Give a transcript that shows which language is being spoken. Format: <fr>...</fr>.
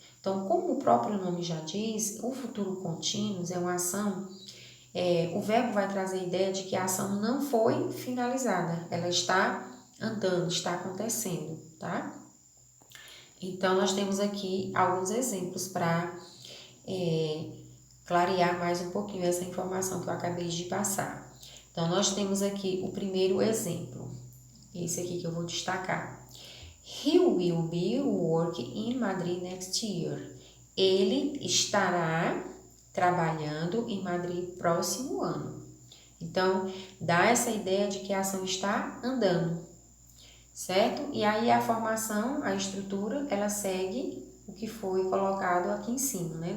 <pt>Então, como o próprio nome já diz, o futuro contínuo é uma ação, o verbo vai trazer a ideia de que a ação não foi finalizada, ela está andando, está acontecendo, tá? Então, nós temos aqui alguns exemplos para clarear mais um pouquinho essa informação que eu acabei de passar. Então, nós temos aqui o primeiro exemplo, esse aqui que eu vou destacar.</pt> <en>He will be working in Madrid next year.</en> <pt>Ele estará trabalhando em Madrid próximo ano. Então, dá essa ideia de que a ação está andando, certo? E aí a formação, a estrutura, ela segue o que foi colocado aqui em cima, né?</pt>